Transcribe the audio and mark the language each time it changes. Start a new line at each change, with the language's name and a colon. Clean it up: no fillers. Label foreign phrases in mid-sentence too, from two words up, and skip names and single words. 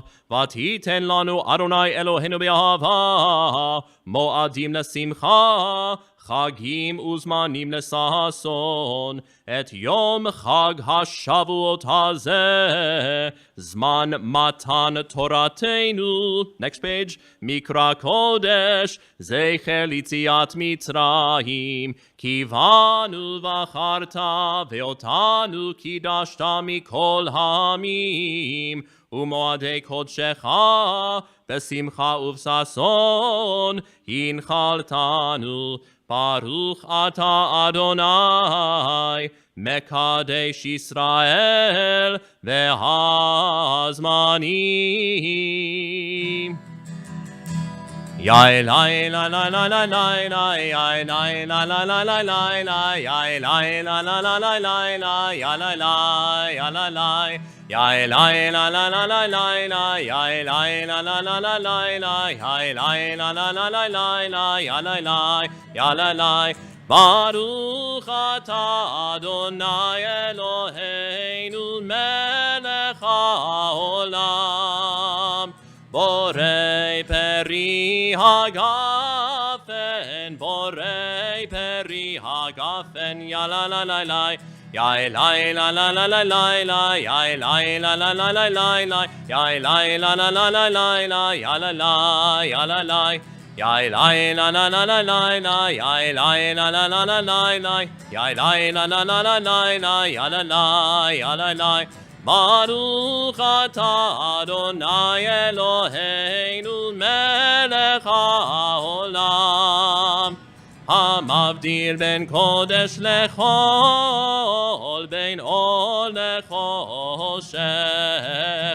Hebrew: ותתן לנו אדוני אלוהינו באהבה, מועדים לשמחה, חגים וזמנים לששון, את יום חג השבועות הזה, זמן מתן תורתנו.
English: Next page.
Hebrew: מקרא קודש, זכר ליציאת מצרים, כי בנו בחרת, ואותנו קידשת מכל העמים, ומועדי קדשך, בשמחה ובששון, הנחלתנו. ברוך אתה אדוני, מקדש ישראל והזמנים. Yai lai la la la la la la, yai lai la la la la la la, yai lai la la la la la la, ya la la, ya la la. Yai lai la la la la la la, yai lai la la la la la la, yai lai la la la la la la, ya la la, ya la la. ברוך אתה אדוני אלוהינו מלך העולם, בורא פרי הגפן, בורא פרי הגפן, borei peri hagafen, ya la la la la. Yai lai la la la la la la, yai lai la la la la la la, yai lai la la la la la la, ya la la, ya la la. Yai lai la la la la la la, yai lai la la la la la la, yai lai la la la la la la, ya la la, ya la la. ברוך אתה אדוני אלוהינו מלך העולם, המבדיל בין קודש לחול, בין אור לחושך.